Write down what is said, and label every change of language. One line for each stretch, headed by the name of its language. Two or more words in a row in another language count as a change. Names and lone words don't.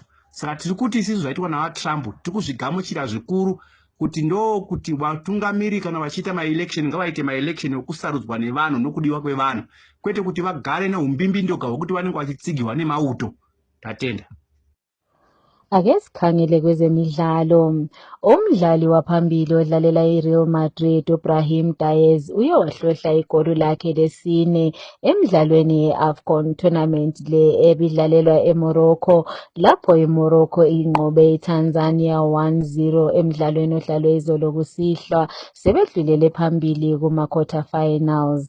Shona: Saka tiri kuti isusu zvaitwa navaTrump tiri kuzvigamuchira zvikuru kuti ndokuti vatungamiri kana vachiita maelection ngavaite maelection okusarudzwa nevanhu nokudiwa kwevanhu, kwete kuti vagare neumbimbidoga hwekuti vanenge vachitsigirwa nemauto. Tatenda.
North Ndebele: Ake sikhangele kwezemidlalo. Umdlali waphambili odlalela iReal Madrid uBrahim Diaz uye wahlohla igoli lakhe lesine emidlalweni ye-AFCON tournament le ebidlalelwa eMorocco, lapho iMorocco inqobe iTanzania 1-0 emidlalweni odlalwe izolo kusihlwa, sebedlulele phambili kuma-
English: quarter finals.